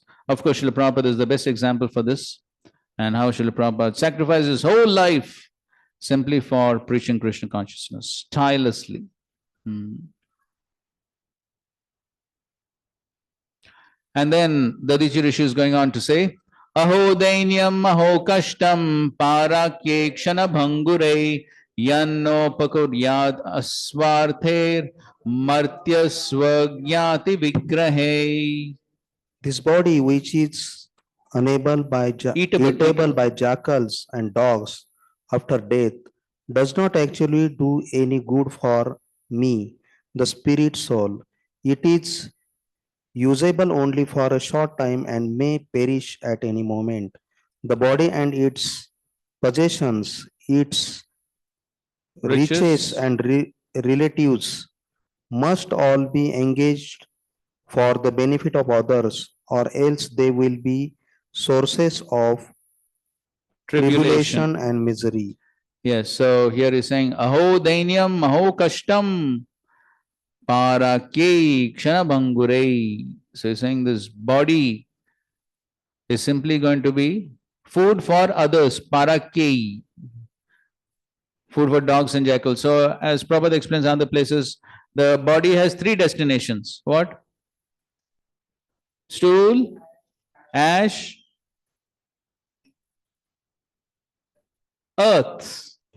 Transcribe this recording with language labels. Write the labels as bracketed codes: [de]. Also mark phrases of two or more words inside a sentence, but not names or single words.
[en] Of course, Srila Prabhupada is the best example for this, and how Srila Prabhupada sacrificed his whole life simply for preaching Krishna consciousness, tirelessly. And then Dadichi Rishi is going on to say, [sa] Aho dainyam aho kashtam parakye kshana bhangure yanno pakuryad aswarther martya swagyati vigrahe. [en] This body, which is eatable by jackals and dogs after death, does not actually do any good for me, the spirit soul. It is usable only for a short time and may perish at any moment. The body and its possessions, its riches and relatives must all be engaged for the benefit of others, or else they will be sources of tribulation and misery. Yes, so here he's saying, [sa] Aho dainyam, aho kashtam, parakye kshana bhangure. [en] So he's saying this body is simply going to be food for others, parakye, food for dogs and jackals. So as Prabhupada explains in other places, the body has three destinations. What? Stool, ash, earth.